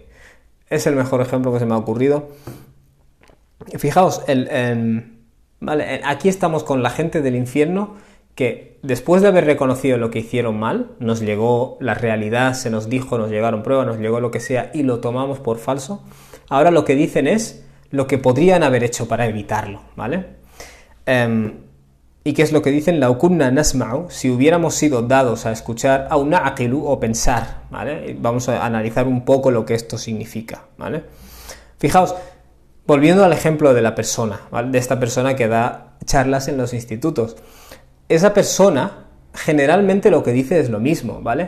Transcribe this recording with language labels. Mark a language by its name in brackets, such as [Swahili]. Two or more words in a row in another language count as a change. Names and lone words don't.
[Spanish] Es el mejor ejemplo que se me ha ocurrido. Fijaos, vale, aquí estamos con la gente del infierno que después de haber reconocido lo que hicieron mal, nos llegó la realidad, se nos dijo, nos llegaron pruebas, nos llegó lo que sea y lo tomamos por falso. Ahora lo que dicen es lo que podrían haber hecho para evitarlo, ¿vale? ¿Y qué es lo que dicen? [Arabic] لو كنا نسمع, [Spanish] si hubiéramos sido dados a escuchar, [Arabic] أو نعقل, [Spanish] o pensar, ¿vale? Vamos a analizar un poco lo que esto significa, ¿vale? Fijaos, volviendo al ejemplo de la persona, ¿vale? De esta persona que da charlas en los institutos. Esa persona generalmente lo que dice es lo mismo, ¿vale?